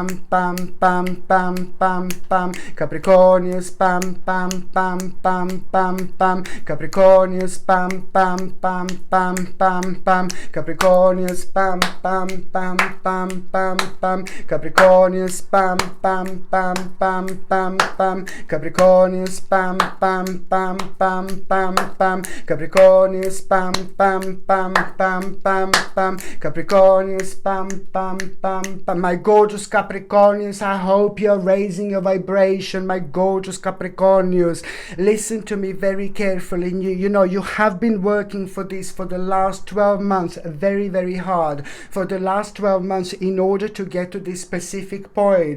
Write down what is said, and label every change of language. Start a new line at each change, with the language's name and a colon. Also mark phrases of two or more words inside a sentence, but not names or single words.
English: pam pam pam pam pam, Capricornius, pam pam pam pam pam pam, Capricornius, pam pam pam pam pam pam, Capricornius, pam pam pam pam pam pam, Capricornius, pam pam pam pam pam pam, Capricornius, pam pam pam pam pam pam, Capricornius, pam pam pam pam pam pam, Capricornius, pam pam pam pam. My gorgeous Capricornius, I hope you're raising your vibration, my gorgeous Capricornius. Listen to me very carefully. You know, you have been working for this for the last 12 months, very, very hard for the last 12 months in order to get to this specific point.